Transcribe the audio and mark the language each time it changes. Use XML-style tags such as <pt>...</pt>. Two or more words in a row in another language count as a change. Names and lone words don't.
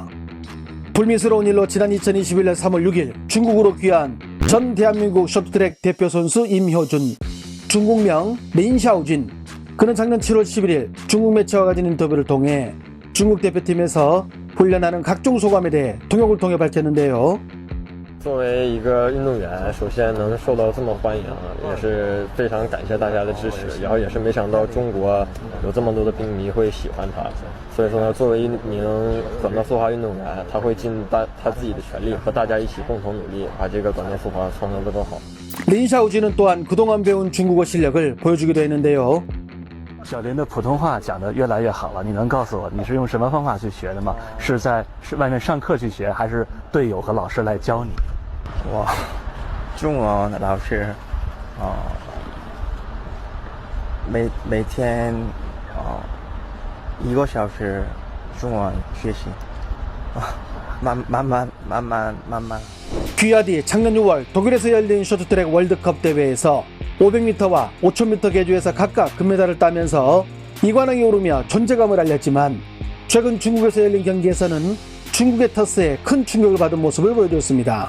<ko>불미스러운 일로 지난 2021년 3월 6일 중국으로 귀화한 전 대한민국 쇼트트랙 대표 선수 임효준, 중국명 린샤오진. 그는 작년 7월 11일 중국 매체와 가진 인터뷰를 통해 중국 대표팀에서 훈련하는 각종 소감에 대해 통역을 통해 밝혔는데요.</ko> <zh>作为一个运动员，首先能受到这么欢迎，也是非常感谢大家的支持。然后也是没想到中国有这么多的兵迷会喜欢他，所以说呢，作为一名短道速滑运动员，他会尽他自己的全力，和大家一起共同努力，把这个短道速滑创造得更好。</zh> <ko>린샤오진은 또한 그동안 배운 중국어 실력을 보여주기도 했는데요.</ko> <zh>小林的普通话讲得越来越好了，你能告诉我你是用什么方法去学的吗？是外面上课去学，还是队友和老师来教你？我中文老师每天1个小时中文学习，慢慢。</zh> <ko>귀화 뒤 작년 6월 독일에서 열린 쇼트트랙 월드컵 대회에서 500m와 5000m 계주에서 각각 금메달을 따면서 이관왕에 오르며 존재감을 알렸지만 최근 중국에서 열린 경기에서는 중국의 터스에 큰 충격을 받은 모습을 보여줬습니다.</ko>